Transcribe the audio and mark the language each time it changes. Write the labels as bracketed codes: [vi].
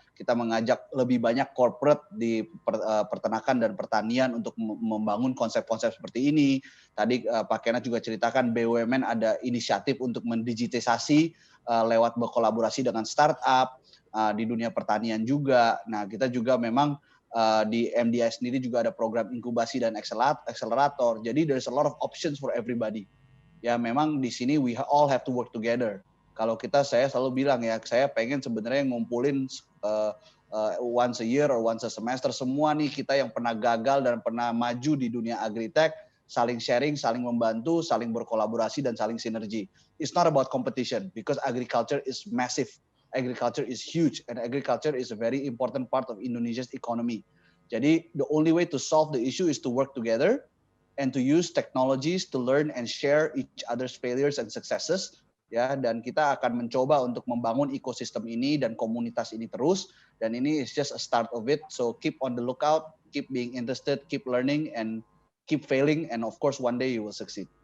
[id] Kita mengajak lebih banyak corporate di peternakan dan pertanian untuk membangun konsep-konsep seperti ini. Tadi Pak Kenneth juga ceritakan BUMN ada inisiatif untuk mendigitalisasi lewat berkolaborasi dengan startup di dunia pertanian juga. Nah, kita juga memang di MDI sendiri juga ada program inkubasi dan akselerator. Jadi [en] there's a lot of options for everybody. [id] Ya memang di sini [en] we all have to work together. [id] Kalau saya selalu bilang ya, saya pengen sebenarnya ngumpulin [en] once a year or once a semester [id] semua nih kita yang pernah gagal dan pernah maju di dunia agritech, saling sharing, saling membantu, saling berkolaborasi dan saling sinergi. [en] It's not about competition because agriculture is massive. Agriculture is huge and agriculture is a very important part of Indonesia's economy. [id] Jadi [en] the only way to solve the issue is to work together and to use technologies to learn and share each other's failures and successes. [id] Ya, dan kita akan mencoba untuk membangun ekosistem ini dan komunitas ini terus. Dan ini [en] is just a start of it. So keep on the lookout, keep being interested, keep learning, and keep failing. And of course, one day you will succeed.